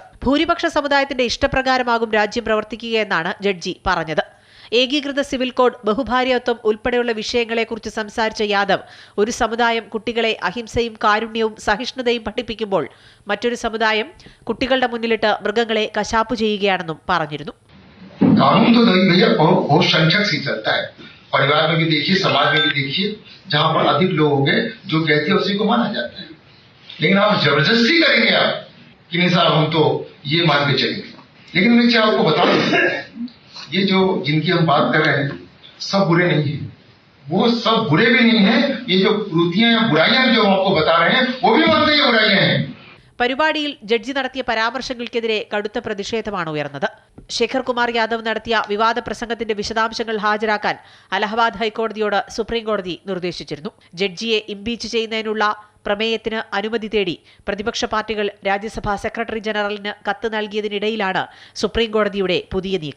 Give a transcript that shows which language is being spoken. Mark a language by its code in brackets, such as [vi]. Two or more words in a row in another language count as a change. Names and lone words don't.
[ml] ഭൂരിപക്ഷ സമുദായത്തിന്റെ ഇഷ്ടപ്രകാരമാകും രാജ്യം പ്രവർത്തിക്കുകയെന്നാണ് ജഡ്ജി പറഞ്ഞത്. ഏകീകൃത സിവിൽ കോഡ്, ബഹുഭാര്യത്വം ഉൾപ്പെടെയുള്ള വിഷയങ്ങളെക്കുറിച്ച് സംസാരിച്ച യാദവ്, ഒരു സമുദായം കുട്ടികളെ അഹിംസയും കാരുണ്യവും സഹിഷ്ണുതയും പഠിപ്പിക്കുമ്പോൾ മറ്റൊരു സമുദായം കുട്ടികളുടെ മുന്നിലിട്ട് മൃഗങ്ങളെ കശാപ്പു ചെയ്യുകയാണെന്നും പറഞ്ഞിരുന്നു. [hi] परिवार में भी देखिए, समाज में भी देखिए, जहां पर अधिक लोग होंगे जो कहते हैं उसी को माना जाता है। लेकिन आप जबरदस्ती करेंगे आप कि नहीं साहब हम तो ये मान के चलेंगे। लेकिन मैं आपको बता दूं, ये जो जिनकी हम बात कर रहे हैं सब बुरे नहीं है, वो सब बुरे भी नहीं है। ये जो कुरीतियां या बुराइयां जो हम आपको बता रहे हैं वो भी मानते हैं बुराइयां हैं. [ml] പരിപാടിയിൽ ജഡ്ജി നടത്തിയ പരാമർശങ്ങൾക്കെതിരെ കടുത്ത പ്രതിഷേധമാണ് ഉയർന്നത്. ശേഖർ കുമാർ യാദവ് നടത്തിയ വിവാദ പ്രസംഗത്തിന്റെ വിശദാംശങ്ങൾ ഹാജരാക്കാൻ അലഹബാദ് ഹൈക്കോടതിയോട് സുപ്രീംകോടതി നിർദ്ദേശിച്ചിരുന്നു. ജഡ്ജിയെ ഇംപീച്ച് ചെയ്യുന്നതിനുള്ള പ്രമേയത്തിന് അനുമതി തേടി പ്രതിപക്ഷ പാർട്ടികൾ രാജ്യസഭാ സെക്രട്ടറി ജനറലിന് കത്ത് നൽകിയതിനിടയിലാണ് സുപ്രീംകോടതിയുടെ പുതിയ നീക്കം.